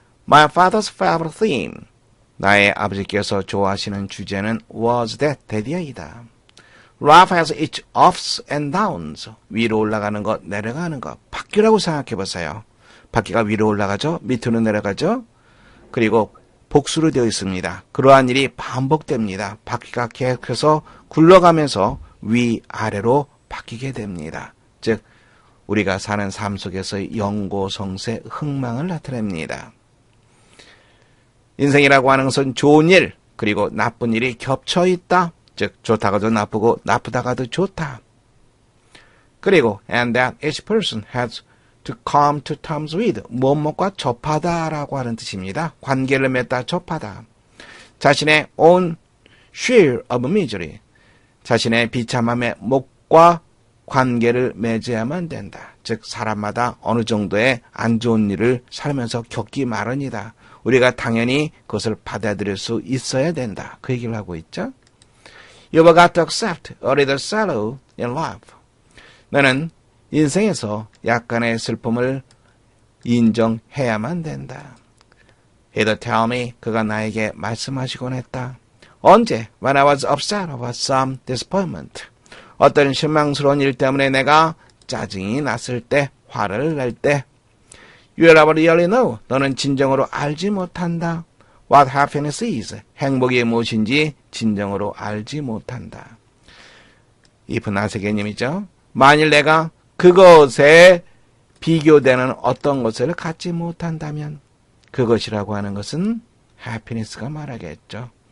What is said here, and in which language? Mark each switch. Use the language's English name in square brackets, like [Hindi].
[English] My father's favorite theme. [Korean] 나의 아버지께서 좋아하시는 주제는 [English] was that, [Korean] 대디어이다. [English] Life has its ups and downs. [Korean] 위로 올라가는 것, 내려가는 것. 바퀴라고 생각해 보세요. 바퀴가 위로 올라가죠? 밑으로 내려가죠? 그리고 복수로 되어 있습니다. 그러한 일이 반복됩니다. 바퀴가 계속해서 굴러가면서 위아래로 바뀌게 됩니다. 즉 우리가 사는 삶 속에서의 영고성세, 흥망을 나타냅니다. 인생이라고 하는 것은 좋은 일, 그리고 나쁜 일이 겹쳐 있다. 즉 좋다가도 나쁘고 나쁘다가도 좋다. 그리고 [English] and that each person has to come to terms with, [Korean] 무엇과 접하다라고 하는 뜻입니다. 관계를 맺다, 접하다. 자신의 [English] own share of misery, [Korean] 자신의 비참함의 몫과 관계를 맺어야만 된다. 즉 사람마다 어느 정도의 안 좋은 일을 살면서 겪기 마련이다. 우리가 당연히 그것을 받아들일 수 있어야 된다. 그 얘기를 하고 있죠. [English] You've got to accept a little sorrow in life. [Korean] 너는 인생에서 약간의 슬픔을 인정해야만 된다. [English] He'd tell me, [Korean] 그가 나에게 말씀하시곤 했다. 언제? [English] When I was upset about some disappointment. [Korean] 어떤 실망스러운 일 때문에 내가 짜증이 났을 때, 화를 낼 때. [English] You never really know. [Korean] 너는 진정으로 알지 못한다. [English] What happiness is. [Korean] 행복이 무엇인지 진정으로 알지 못한다. if 나세 개념이죠. 만일 내가 그것에 비교되는 어떤 것을 갖지 못한다면 그것이라고 하는 것은 happiness가 말하겠죠.